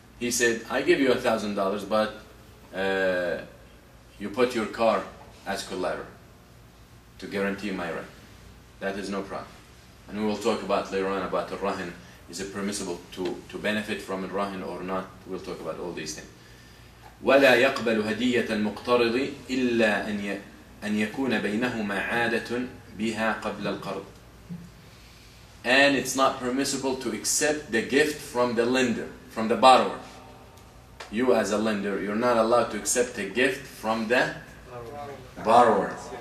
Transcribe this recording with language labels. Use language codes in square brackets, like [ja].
[en] He said, I give you $1,000, but you put your car as collateral to guarantee my right. That is no problem. And we will talk about later on about the rahan. Is it permissible to benefit from a rahan or not? We'll talk about all these things. [ar] ولا يقبل هدية المقترض إلا أن يكون بينهما عادة بها قبل القرض. [en] And it's not permissible to accept the gift from the lender, from the borrower. You as a lender, you're not allowed to accept a gift from the borrower.